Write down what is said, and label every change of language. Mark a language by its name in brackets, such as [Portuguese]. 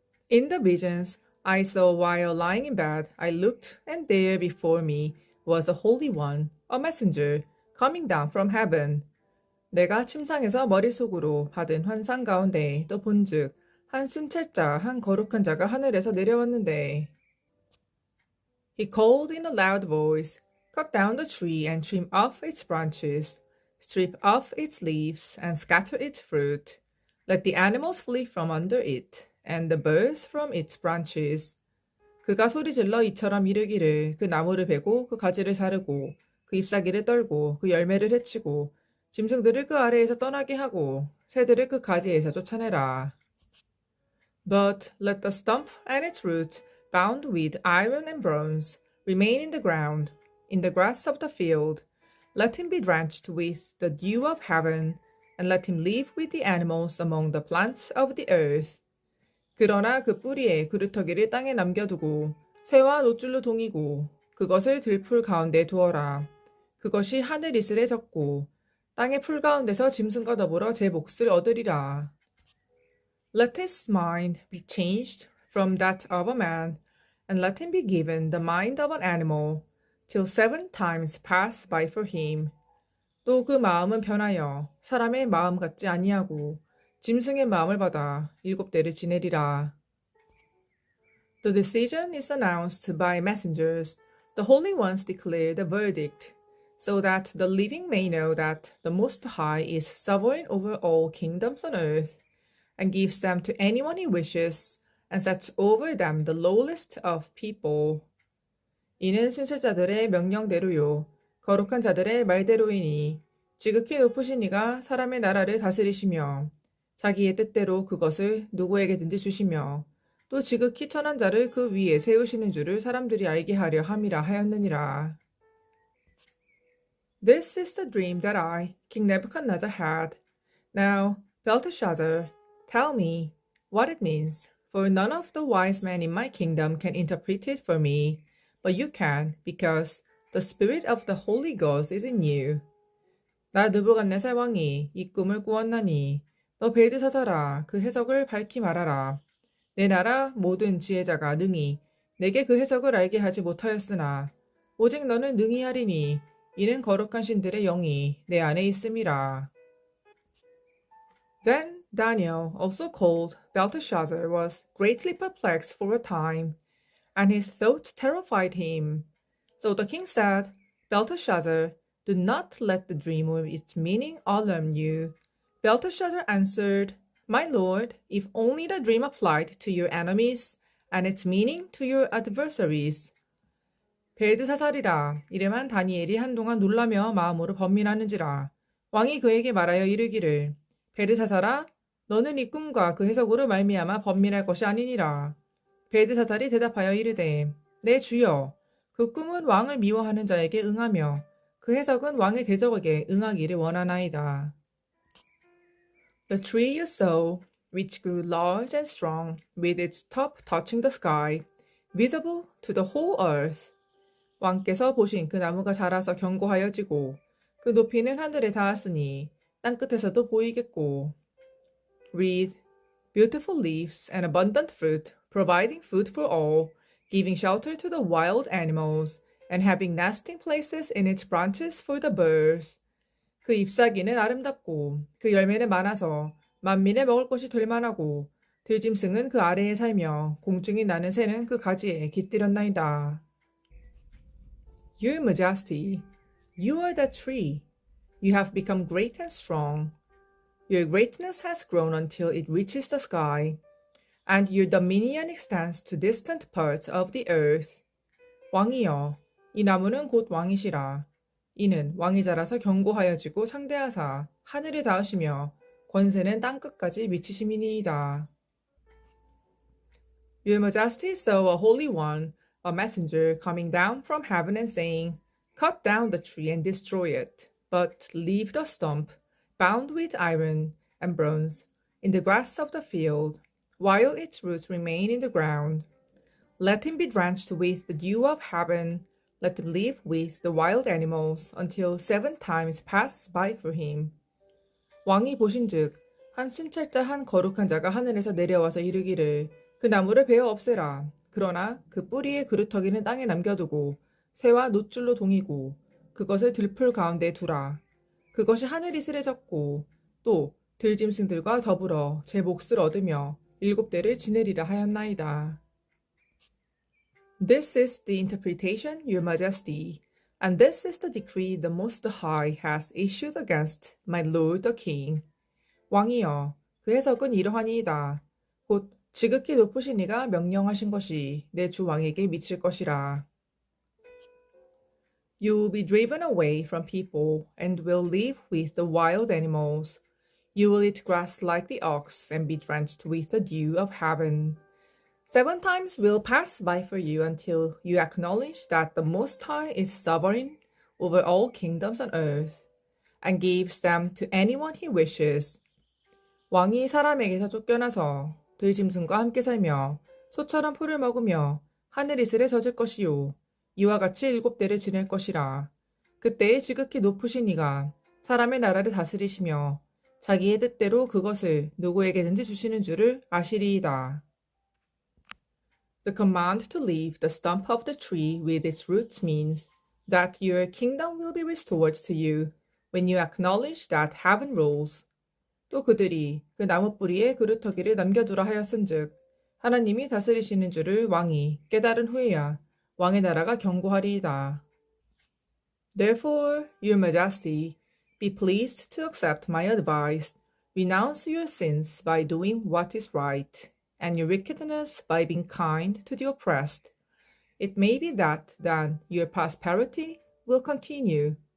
[English] In the visions I saw while lying in bed, I looked, and there before me was a holy one, a messenger, coming down from heaven. [Korean] 내가 침상에서 머릿속으로 받은 환상 가운데 또 본즉 한 순찰자, 한 거룩한 자가 하늘에서 내려왔는데 [English] He called in a loud voice, Cut down the tree and trim off its branches, strip off its leaves and scatter its fruit. Let the animals flee from under it, and the birds from its branches. [Korean] 그가 소리질러 이처럼 이르기를 그 나무를 베고 그 가지를 자르고 그 잎사귀를 떨고 그 열매를 해치고 짐승들을 그 아래에서 떠나게 하고 새들을 그 가지에서 쫓아내라. [English] But let the stump and its roots, bound with iron and bronze, remain in the ground. in the grass of the field. Let him be drenched with the dew of heaven, and let him live with the animals among the plants of the earth. [Korean] 그러나 그 뿌리에 그루터기를 땅에 남겨두고 새와 노줄로 동이고 그것을 들풀 가운데 두어라. 그것이 하늘 이슬에 젖고 땅의 풀 가운데서 짐승과 더불어 제 몫을 얻으리라. [English] Let his mind be changed from that of a man, and let him be given the mind of an animal, till 7 times pass by for him. [Korean] 또 그 마음은 변하여 사람의 마음 같지 아니하고 짐승의 마음을 받아 7대를 지내리라. [English] The decision is announced by messengers. The holy ones declare the verdict, so that the living may know that the Most High is sovereign over all kingdoms on earth, and gives them to anyone he wishes, and sets over them the lowest of people. [Korean] 이는 순찰자들의 명령대로요, 거룩한 자들의 말대로이니 지극히 높으신 이가 사람의 나라를 다스리시며 자기의 뜻대로 그것을 누구에게든지 주시며 또 지극히 천한 자를 그 위에 세우시는 줄을 사람들이 알게 하려 함이라 하였느니라. [English] This is the dream that I, King Nebuchadnezzar, had. Now, Belteshazzar, tell me what it means, for none of the wise men in my kingdom can interpret it for me, but you can, because the spirit of the Holy Ghost is in you. [Korean] 나 느부갓네살 왕이 이 꿈을 꾸었나니 너 벨드사사라 그 해석을 밝히 말하라. 내 나라 모든 지혜자가 능히 내게 그 해석을 알게 하지 못하였으나 오직 너는 능히 하리니 이는 거룩한 신들의 영이 내 안에 있음이라. [English] Then Daniel, also called Belteshazzar, was greatly perplexed for a time, and his thoughts terrified him. So the king said, Belteshazzar, do not let the dream or its meaning alarm you. Belteshazzar answered, My lord, if only the dream applied to your enemies, and its meaning to your adversaries. [Korean] 벨드사살이라 이름한 다니엘이 한동안 놀라며 마음으로 번민하는지라 왕이 그에게 말하여 이르기를 벨드사살아 너는 이 꿈과 그 해석으로 말미암아 번민할 것이 아니니라. 벨드사살이 대답하여 이르되 내 주여 그 꿈은 왕을 미워하는 자에게 응하며 그 해석은 왕의 대적에게 응하기를 원하나이다. [English] The tree you saw, which grew large and strong, with its top touching the sky, visible to the whole earth. [Korean] 왕께서 보신 그 나무가 자라서 견고하여지고 그 높이는 하늘에 닿았으니 땅끝에서도 보이겠고. [English] With beautiful leaves and abundant fruit, providing food for all, giving shelter to the wild animals, and having nesting places in its branches for the birds. [Korean] 그 잎사귀는 아름답고 그 열매는 많아서 만민의 먹을 것이 될 만하고 들짐승은 그 아래에 살며 공중이 나는 새는 그 가지에 깃들였나이다. [English] Your Majesty, you are that tree. You have become great and strong. Your greatness has grown until it reaches the sky, and your dominion extends to distant parts of the earth. [Korean] 왕이여, 이 나무는 곧 왕이시라. 이는 왕이 자라서 견고하여지고 창대하사 하늘에 닿으시며 권세는 땅끝까지 미치심이니이다. [English] Your Majesty saw a holy one, a messenger coming down from heaven and saying, Cut down the tree and destroy it, but leave the stump, bound with iron and bronze, in the grass of the field, while its roots remain in the ground. Let him be drenched with the dew of heaven, let him live with the wild animals until 7 times pass by for him. [Korean] 왕이 보신즉 한 순찰자 한 거룩한 자가 하늘에서 내려와서 이르기를 그 나무를 베어 없애라. 그러나 그 뿌리의 그루터기는 땅에 남겨두고 새와 노줄로 동이고 그것을 들풀 가운데 두라. 그것이 하늘 이슬에 젖고 또 들짐승들과 더불어 제 몫을 얻으며 7대를 지내리라 하였나이다. [English] This is the interpretation, Your Majesty, and this is the decree the Most High has issued against my lord the king. [Korean] 왕이여, 그 해석은 이러하니이다. 곧 지극히 높으신 이가 명령하신 것이 내 주 왕에게 미칠 것이라. [English] You will be driven away from people and will live with the wild animals. You will eat grass like the ox and be drenched with the dew of heaven. 7 times will pass by for you until you acknowledge that the Most High is sovereign over all kingdoms on earth and gives them to anyone he wishes. [Korean] 왕이 사람에게서 쫓겨나서 들짐승과 함께 살며 소처럼 풀을 먹으며 하늘 이슬에 젖을 것이요. 이와 같이 7대를 지낼 것이라. 그때에 지극히 높으신 이가 사람의 나라를 다스리시며 자기의 뜻대로 그것을 누구에게든지 주시는 줄을 아시리이다. [English] The command to leave the stump of the tree with its roots means that your kingdom will be restored to you when you acknowledge that heaven rules. [Korean] 또 그들이 그 나무 뿌리에 그루터기를 남겨두라 하였은즉 하나님이 다스리시는 줄을 왕이 깨달은 후에야 왕의 나라가 견고하리이다. [English] Therefore, your majesty, be pleased to accept my advice, renounce your sins by doing what is right, and your wickedness by being kind to the oppressed. It may be that then your prosperity will continue.